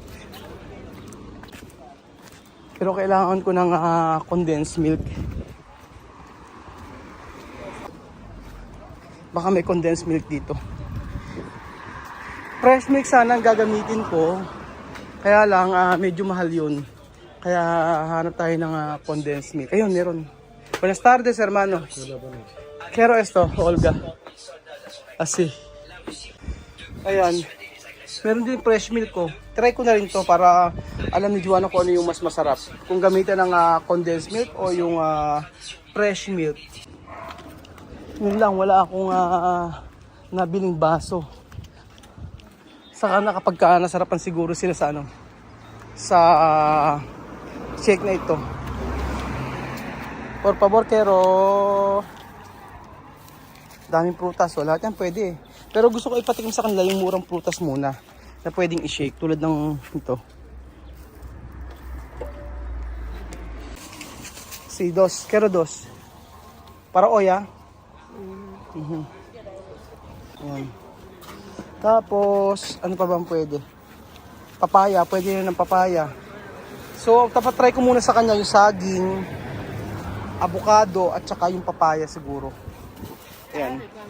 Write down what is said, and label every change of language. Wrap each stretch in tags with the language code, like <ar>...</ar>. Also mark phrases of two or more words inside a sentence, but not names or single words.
<tl>Pero kailangan ko ng</tl> <en>condensed milk.</en> <tl>Baka may</tl> <en>condensed milk</en> <tl>dito.</tl> <en>Fresh milk</en> <tl>sana ang gagamitin ko. Kaya lang, medyo mahal yun. Kaya hanap tayo ng</tl> <en>condensed milk.</en> <tl>Ayun, meron.</tl> <es>Buenas tardes, hermano. Quiero esto, Olga.</es> <tl>Asi. Ayan. Meron din</tl> <en>fresh milk</en> <tl>ko. Try ko na rin to para alam ni Joanna kung ano yung mas masarap. Kung gamitan ng</tl> <en>condensed milk</en> <tl>o yung</tl> <en>fresh milk.</en> <tl>Yun lang, wala akong nabiling baso. Saka na kapag nasarapan siguro sila sa sa shake na ito.</tl> <es>Por favor, quiero.</es> <tl>Daming prutas, wala yan pwede. Pero gusto ko ipatikim sa kanila yung murang prutas muna na pwedeng i-shake tulad ng ito.</tl> <es>Si dos, quiero dos. Para oya.</es> <tl>Ayan. Tapos, ano pa bang pwede? Papaya, pwede rin ng papaya. So, tapatry ko muna sa kanya yung saging, avocado, at saka yung papaya siguro. Ayan.</tl>